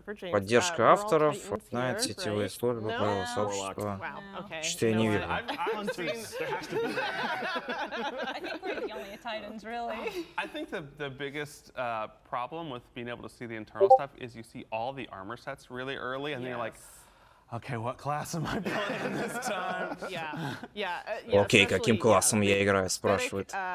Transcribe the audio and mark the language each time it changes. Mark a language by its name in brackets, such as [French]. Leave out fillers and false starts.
[Russian] Поддержка авторов, Fortnite, сетевые службы, правила сообщества. Что я не вижу. [English] I think we're the only Titans, really. I think the biggest problem with being able to see the internal stuff is you see all the armor sets really early, and then you're like, okay, what class am I playing this time? [Russian] Окей, каким классом я играю, спрашивают.